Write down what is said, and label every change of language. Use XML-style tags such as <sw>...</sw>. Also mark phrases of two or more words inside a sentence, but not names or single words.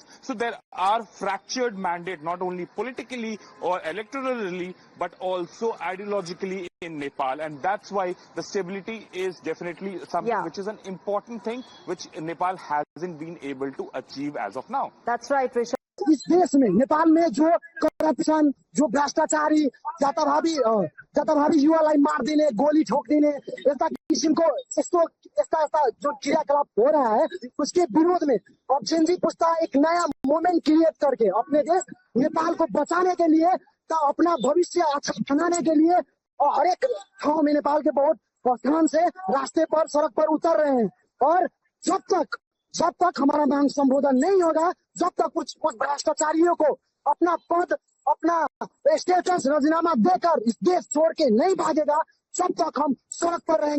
<en>So there are fractured mandates, not only politically or electorally, but also ideologically in Nepal. And that's why the stability is definitely something which is an important thing which Nepal hasn't been able to achieve as of now. That's right, Rishabh.</en> <hi>इस देश में नेपाल में जो करप्शन जो भ्रष्टाचारी</hi> <ne>जताभावी युवालाई मारिदिने गोली ठोकिदिने यस्ता किसिमको यस्ता</ne> <hi>जो क्रियाकलाप हो रहा है उसके विरोध में अब जेनजी पुस्ता एक नया</hi> <en>moment create</en> <hi>करके अपने देश नेपाल को बचाने के लिए तो अपना भविष्य अच्छा बनाने के लिए और हर एक ठाव में नेपाल के बहुत स्थान से रास्ते पर सड़क पर उतर रहे हैं और जब तक हमारा मांग संबोधन नहीं होगा, जब तक कुछ भ्रष्टाचारियों को अपना पद अपना स्टेटस राजीनामा देकर इस देश छोड़ के नहीं भागेगा, जब तक हम सड़क पर रहेंगे।</hi>